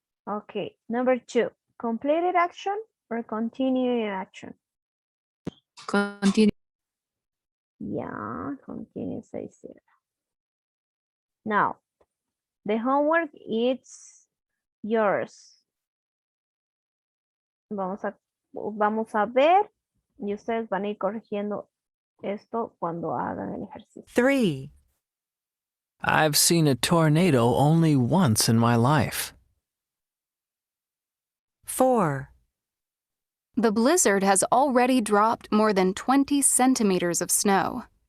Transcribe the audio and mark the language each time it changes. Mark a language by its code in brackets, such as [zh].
[en] Okay. Number 2. Completed action or continuing action? Continue. Yeah, continue says here. Now, the homework is yours. [es] Vamos a ver y ustedes van a ir corrigiendo esto cuando hagan el ejercicio. [en] 3, I've seen a tornado only once in my life. 4, The blizzard has already dropped more than 20 centimeters of snow.